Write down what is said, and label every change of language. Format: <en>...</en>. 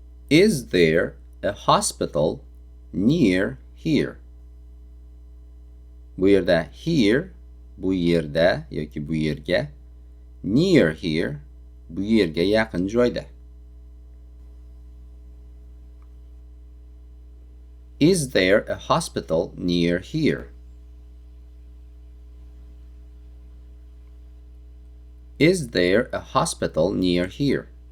<en>Is there a hospital near here?</en> <uz>Bu yerda here, bu yerda yoki bu yerga,</uz> <en>near here,</en> <uz>bu yerga yaqin joyda.</uz> <en>Is there a hospital near here? Is there a hospital near here?</en>